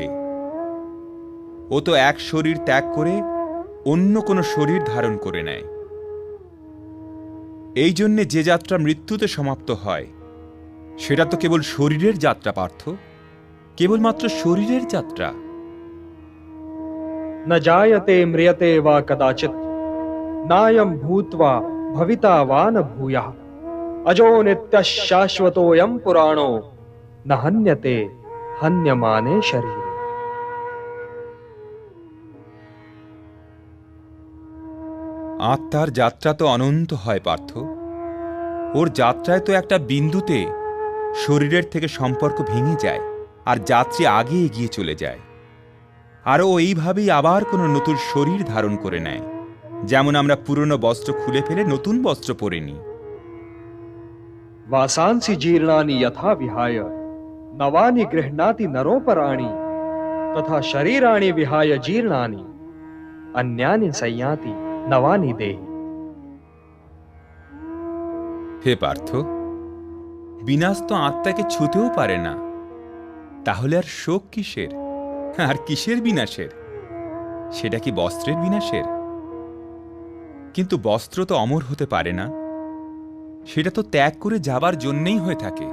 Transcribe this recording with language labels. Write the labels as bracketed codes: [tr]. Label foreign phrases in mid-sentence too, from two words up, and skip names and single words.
[bn] ও তো এক শরীর ত্যাগ করে অন্য কোনো শরীর ধারণ করে নেয়। এই জন্যে যে যাত্রা মৃত্যুতে সমাপ্ত হয় সেটা তো কেবল শরীরের যাত্রা পার্থ, কেবলমাত্র শরীরের যাত্রা। [sa] न जायते म्रियते वा कदाचित् नायं भूत्वा भविता वा न भूयः अजो नित्यः शाश्वतोऽयं पुराणो न हन्यते हन्यमाने शरीरे। [bn] আত্মার যাত্রা তো অনন্ত হয় পার্থ। ওর যাত্রায় তো একটা বিন্দুতে শরীরের থেকে সম্পর্ক ভেঙে যায় আর যাত্রী আগে এগিয়ে চলে যায়। আর ও এইভাবেই আবার কোনো নতুন শরীর ধারণ করে নেয়, যেমন আমরা পুরনো বস্ত্র খুলে ফেলে নতুন বস্ত্র পরে নিই। [sa] वासांसि जीर्णानि यथा विहाय नवानि गृह्णाति नरोपराणि तथा शरीराणि विहाय जीर्णानि अन्यानि संयाति नवानि देहि। [bn] হে পার্থ, বিনাশ তো আত্মাকে ছুতেও পারে না, তাহলে আর শোক কিসের, আর কিসের বিনাশের? সেটা কি বস্ত্রের বিনাশের? কিন্তু বস্ত্র তো অমর হতে পারে না, সেটা তো ত্যাগ করে যাবার জন্যেই হয়ে থাকে।